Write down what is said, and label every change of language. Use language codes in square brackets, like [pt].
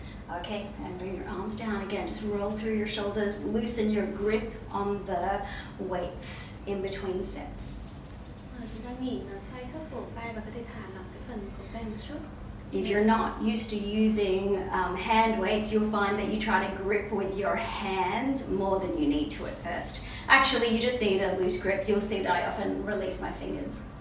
[en] Okay, and bring your arms down again. Just roll through your shoulders, loosen your grip on the weights in between sets. [vi] Chúng ta nghỉ và xoay khớp cổ vai và có thể thả lỏng cái phần cổ tay một chút. [en] If you're not used to using hand weights, you'll find that you try to grip with your hands more than you need to at first. Actually, you just need a loose grip. You'll see that I often release my fingers.